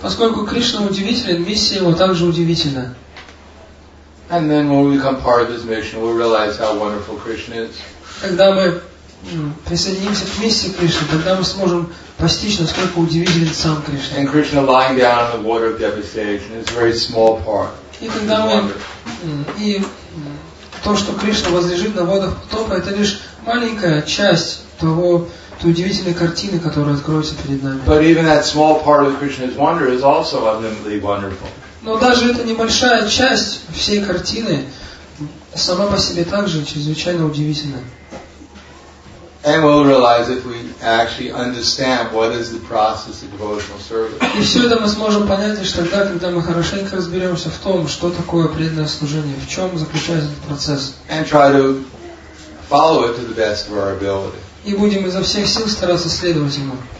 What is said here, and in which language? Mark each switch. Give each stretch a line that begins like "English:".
Russian: Поскольку Кришна удивителен, миссия его также удивительна.
English: And then when we become part of his mission, we'll realize how wonderful Krishna is.
Russian: Когда мы присоединимся к миссии Кришны, тогда мы сможем постичь, насколько удивителен сам Кришна.
English: And Krishna lying down in the water of devastation is a very small part.
Russian: И когда мы то, что Кришна возлежит на водах потопа, это лишь маленькая часть той удивительной картины, которая откроется перед нами.
English: But even that small part of Krishna's wonder is also unlimitedly wonderful.
Russian: Но даже эта небольшая часть всей картины сама по себе также чрезвычайно удивительна.
English: And we'll realize if we actually understand what is the process of devotional service.
Russian: И все это мы сможем понять лишь тогда, когда мы хорошенько разберемся в том, что такое преданное служение, в чем заключается этот процесс.
English: And try to follow it to the best of our ability.
Russian: И будем изо всех сил стараться следовать ему.